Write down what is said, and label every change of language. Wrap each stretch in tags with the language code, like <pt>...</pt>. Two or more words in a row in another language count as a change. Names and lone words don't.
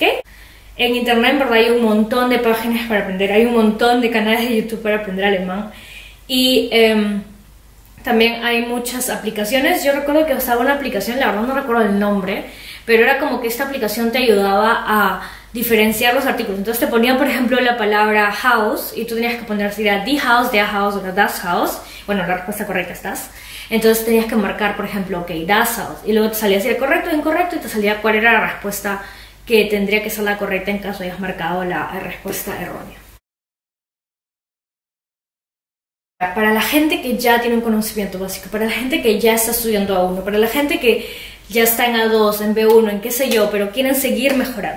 <es>En internet en verdad hay un montón de páginas para aprender, hay un montón de canales de YouTube para aprender alemán y también hay muchas aplicaciones. Yo recuerdo que usaba una aplicación, la verdad no recuerdo el nombre, pero era como que esta aplicación te ayudaba a diferenciar los artículos. Entonces te ponían, por ejemplo, la palabra house y tú tenías que poner si era</es> <de>die Haus, der Haus</de> <es>o</es> <de>das Haus.</de> <es>Bueno, la respuesta correcta es das. Entonces tenías que marcar, por ejemplo,</es> <de>ok, das Haus.</de> <es>Y luego te salía si era correcto o incorrecto y te salía cuál era la respuesta que tendría que ser la correcta en caso hayas marcado la respuesta errónea. Para la gente que ya tiene un conocimiento básico, para la gente que ya está estudiando A1, para la gente que ya está en A2, en B1, en qué sé yo, pero quieren seguir mejorando.</es>